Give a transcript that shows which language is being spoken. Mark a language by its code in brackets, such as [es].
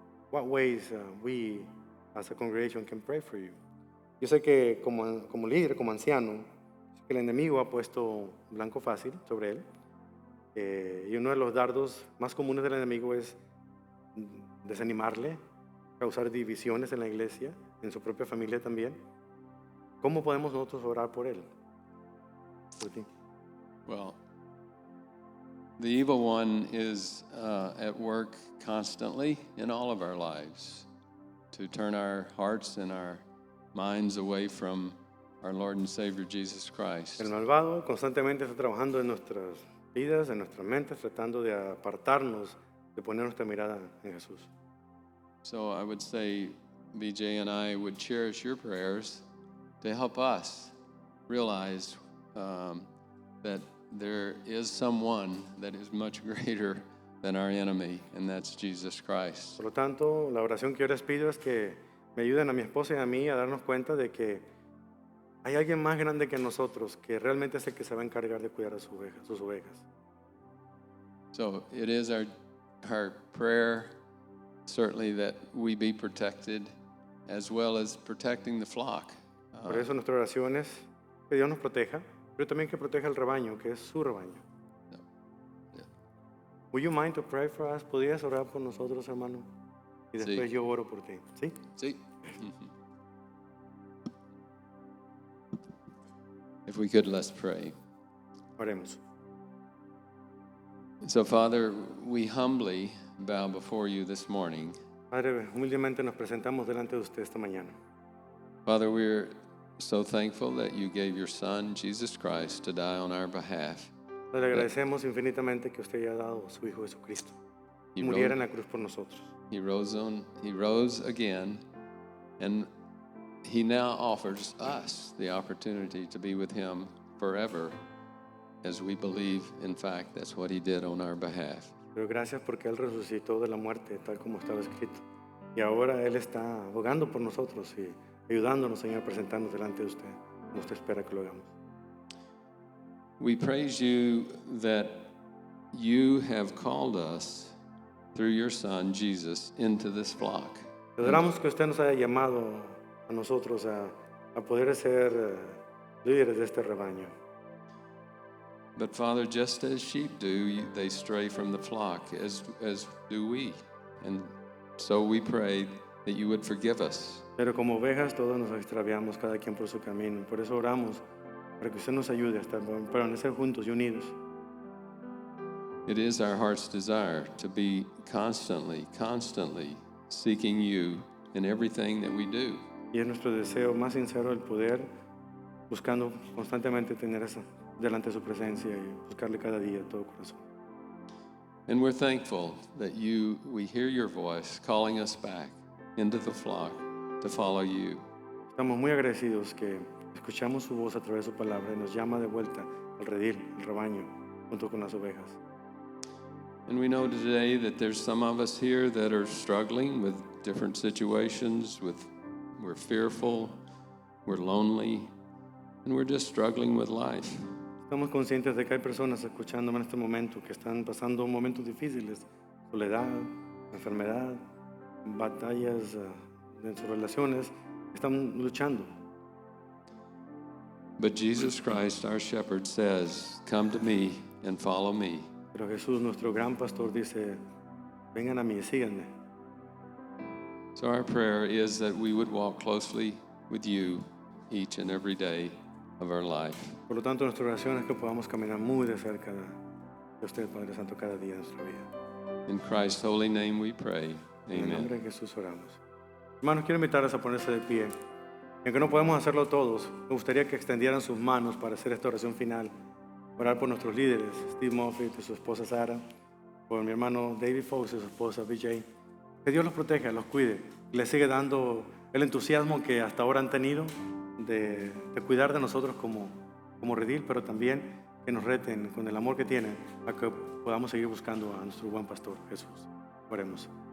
[en] What ways we as a congregation can pray for you? [es] Yo sé que como líder, como anciano, que el enemigo ha puesto blanco fácil sobre él. Y uno de los dardos más comunes del enemigo es desanimarle, causar divisiones en la iglesia, en su propia familia también. ¿Cómo podemos nosotros orar por él? Por ti. [en] Well, the evil one is at work constantly in all of our lives to turn our hearts and our minds away from our Lord and Savior Jesus Christ. [es] El malvado constantemente está trabajando en nuestras vidas, en nuestras mentes, tratando de apartarnos, de poner nuestra mirada en Jesús. [en] So I would say BJ and I would cherish your prayers to help us realize that there is someone that is much greater than our enemy, and that's Jesus Christ. [es] Por lo tanto, la oración que yo les pido es que me ayuden a mi esposa y a mí a darnos cuenta de que hay alguien más grande que nosotros, que realmente es el que se va a encargar de cuidar a sus ovejas. [en] So it is our prayer, certainly, that we be protected, as well as protecting the flock. [es] Por eso nuestra oración es que Dios nos proteja, pero también que proteja el rebaño, que es su rebaño. [en] Yeah. Would you mind to pray for us? [es] ¿Podrías orar por nosotros, hermano? Y después Sí. yo oro por ti. ¿Sí? [en] See? If we could, let's pray. [es] Oremos. [en] So, Father, we humbly bow before you this morning. [es] Padre, humildemente nos presentamos delante de usted esta mañana. [en] Father, we're so thankful that you gave your Son, Jesus Christ, to die on our behalf. [es] Le agradecemos infinitamente que usted haya dado a su Hijo Jesucristo y [en] He [es] muriera en la cruz por nosotros. [en] he rose again, and he now offers us the opportunity to be with him forever, as we believe, in fact, that's what he did on our behalf. [es] Pero gracias porque Él resucitó de la muerte, tal como estaba escrito. Y ahora Él está abogando por nosotros y ayudándonos, Señor, a presentarnos delante de usted. Como usted espera que lo hagamos. [en] We praise you that you have called us through your Son, Jesus, into this flock. [es] Le adoramos que usted nos haya llamado a nosotros a poder ser líderes de este rebaño. [en] But Father, just as sheep do, they stray from the flock, as do we. And so we pray that you would forgive us. [es] Pero como ovejas todos nos extraviamos, cada quien por su camino. Por eso oramos para que usted nos ayude a estar, permanecer juntos y unidos. [en] It is our heart's desire to be constantly seeking you in everything that we do. [es] Y es nuestro deseo más sincero el poder buscando constantemente tener eso delante de su presencia y buscarle cada día de todo corazón. [en] And we're thankful that we hear your voice calling us back into the flock to follow you. [es] Estamos muy agradecidos que escuchamos su voz a través de su palabra y nos llama de vuelta al redil, al rebaño, junto con las ovejas. [en] And we know today that there's some of us here that are struggling with different situations, we're fearful, we're lonely, and we're just struggling with life. [es] Estamos conscientes de que hay personas escuchándome en este momento que están pasando momentos difíciles, soledad, enfermedad, batallas en sus relaciones, están luchando. [en] But Jesus Christ, our shepherd, says, "Come to me and follow me." [es] Pero Jesús, nuestro gran pastor, dice, vengan a mí, síganme. [en] So our prayer is that we would walk closely with you each and every day of our life. [es] Por lo tanto, nuestra oración es que podamos caminar muy de cerca de usted, Padre Santo, cada día de nuestra vida. [en] In Christ's holy name we pray. [es] En el nombre [en] Amen. [es] de Jesús oramos. Hermanos, quiero invitarles a ponerse de pie. Y aunque no podemos hacerlo todos, me gustaría que extendieran sus manos para hacer esta oración final. Orar por nuestros líderes, Steve Moffitt y su esposa Sara, por mi hermano David Fox y su esposa BJ. Que Dios los proteja, los cuide, y les sigue dando el entusiasmo que hasta ahora han tenido de cuidar de nosotros como redil, pero también que nos reten con el amor que tienen a que podamos seguir buscando a nuestro buen pastor Jesús. Oremos.